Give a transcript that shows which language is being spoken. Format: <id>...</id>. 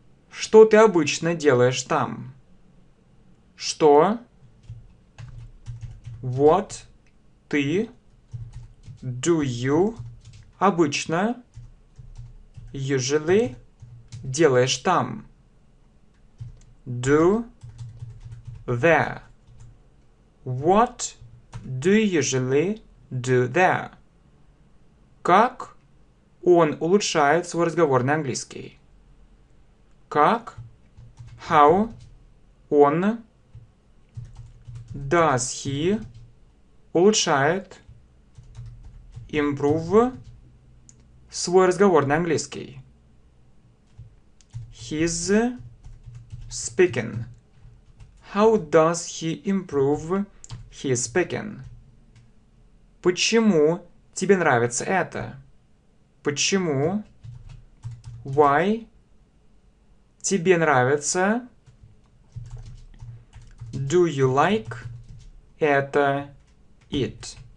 <ru>Что ты обычно делаешь там? Что?</ru> <en>What</en> <ru>ты,</ru> <en>do you,</en> <ru>обычно,</ru> <en>usually,</en> <ru>делаешь там.</ru> <en>Do there. What do you usually do there?</en> <ru>Как он улучшает свой разговорный английский? Как?</ru> <en>How?</en> <ru>Он?</ru> <en>Does he?</en> <ru>Улучшает?</ru> <en>Improve?</en> <ru>Свой разговорный английский.</ru> <en>He's speaking. How does he improve his speaking?</en> <ru>Почему тебе нравится это? Почему?</ru> <en>Why?</en> <ru>Тебе нравится?</ru> <en>Do you like?</en> <ru>Это</ru> <en>it.</en>